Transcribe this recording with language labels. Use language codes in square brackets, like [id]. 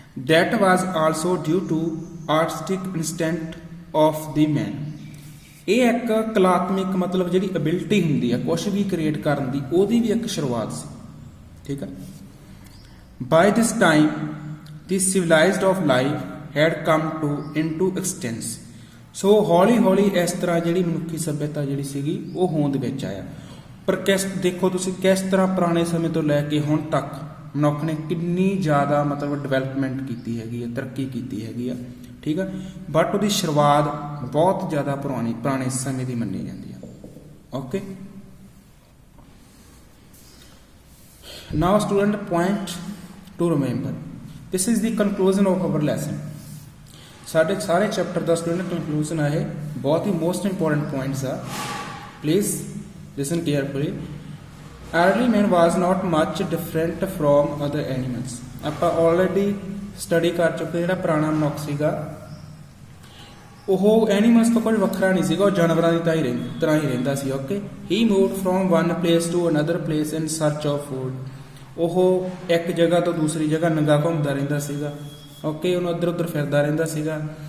[en] That was also due to artistic instinct of the man. [pa] ਇਹ ਇੱਕ ਕਲਾਤਮਿਕ ਮਤਲਬ ਜਿਹੜੀ ਅਬਿਲਿਟੀ ਹੁੰਦੀ ਆ ਕੁਝ ਵੀ ਕ੍ਰੀਏਟ ਕਰਨ ਦੀ, ਉਹਦੀ ਵੀ ਇੱਕ ਸ਼ੁਰੂਆਤ ਸੀ, ਠੀਕ ਆ। [en] By this time the civilized of life had come into existence. [pa] ਸੋ ਹੌਲੀ ਹੌਲੀ ਇਸ ਤਰ੍ਹਾਂ ਜਿਹੜੀ ਮਨੁੱਖੀ ਸੱਭਿਅਤਾ ਜਿਹੜੀ ਸੀਗੀ ਉਹ ਹੋਂਦ ਵਿੱਚ ਆਇਆ। ਪਰ ਦੇਖੋ ਤੁਸੀਂ ਕਿਸ ਤਰ੍ਹਾਂ ਪੁਰਾਣੇ ਸਮੇਂ ਤੋਂ ਲੈ ਕੇ ਹੁਣ ਤੱਕ ਮਨੁੱਖ ਨੇ ਕਿੰਨੀ ਜ਼ਿਆਦਾ ਮਤਲਬ ਡਿਵੈਲਪਮੈਂਟ ਕੀਤੀ ਹੈਗੀ ਆ, ਤਰੱਕੀ ਕੀਤੀ ਹੈਗੀ ਆ, ਠੀਕ ਆ। ਬਟ ਉਹਦੀ ਸ਼ੁਰੂਆਤ ਬਹੁਤ ਜ਼ਿਆਦਾ ਪੁਰਾਣੇ ਸਮੇਂ ਦੀ ਮੰਨੀ ਜਾਂਦੀ ਆ, okay. [en] Now student point to remember, this is the conclusion of our lesson. [pa] ਸਾਡੇ ਸਾਰੇ ਚੈਪਟਰ ਦਾ ਸਟੂਡੈਂਟ ਕਨਕਲੂਜਨ ਆ ਇਹ, ਬਹੁਤ ਹੀ ਮੋਸਟ ਇੰਪੋਰਟੈਂਟ ਪੁਆਇੰਟਸ ਆ, [en] Please listen carefully. Early man was not much different from other animals. [pa] ਆਪਾਂ ਆਲਰੇਡੀ ਸਟੱਡੀ ਕਰ ਚੁੱਕੇ, ਜਿਹੜਾ ਪੁਰਾਣਾ ਮਨੁੱਖ ਸੀਗਾ ਉਹ ਐਨੀਮਲਸ ਤੋਂ ਕੁਝ ਵੱਖਰਾ ਨਹੀਂ ਸੀਗਾ, ਉਹ ਜਾਨਵਰਾਂ ਦੀ ਤਰ੍ਹਾਂ ਹੀ ਰਹਿੰਦਾ ਸੀ, okay. [en] He moved from one place to another place in search of food. [pa] ਉਹ ਇੱਕ ਜਗ੍ਹਾ ਤੋਂ ਦੂਸਰੀ ਜਗ੍ਹਾ ਨੰਗਾ ਘੁੰਮਦਾ ਰਹਿੰਦਾ ਸੀਗਾ, ਓਕੇ, ਉਹਨੂੰ ਇੱਧਰ ਉੱਧਰ ਫਿਰਦਾ ਰਹਿੰਦਾ ਸੀਗਾ।